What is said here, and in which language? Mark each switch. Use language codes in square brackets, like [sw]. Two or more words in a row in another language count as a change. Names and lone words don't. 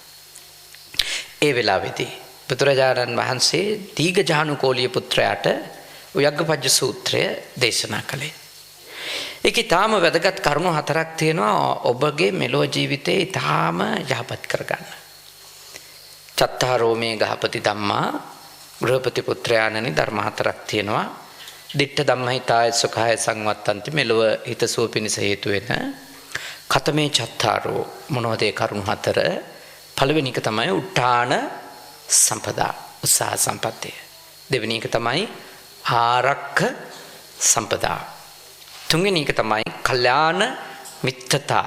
[si] ඒ වෙලාවේදී බුදුරජාණන් වහන්සේ දීඝජානු කෝලිය පුත්‍රයාට ව්‍යග්ගපජ්ජ සූත්‍රය දේශනා කළේ. ඒකේ තාම වැදගත් කරුණු 4ක් තියෙනවා ඔබගේ මෙලොව ජීවිතේ ඊටාම යහපත් කරගන්න. [pi] චත්තාරෝ මේ ගහපති ධම්මා [si] ගෘහපති පුත්‍රයාණනි ධර්ම 4ක් තියෙනවා. [pi] ditta ධම්මහිතාය සුඛාය සංවත්තන්ති, [si] මෙලොව හිතසුව පිණිස හේතු වෙන. [pi] කතමේ චත්තාරෝ, [si] මොනවද ඒ කරුණු 4? පළවෙනි එක තමයි [pi] උට්ඨාන සම්පදා, [si] උත්සාහ සම්පත්තිය. දෙවෙනි එක තමයි [pi] ආරක්ක සම්පදා. [si] තුන්වෙනි එක තමයි කල්යාණ මිත්‍රතා.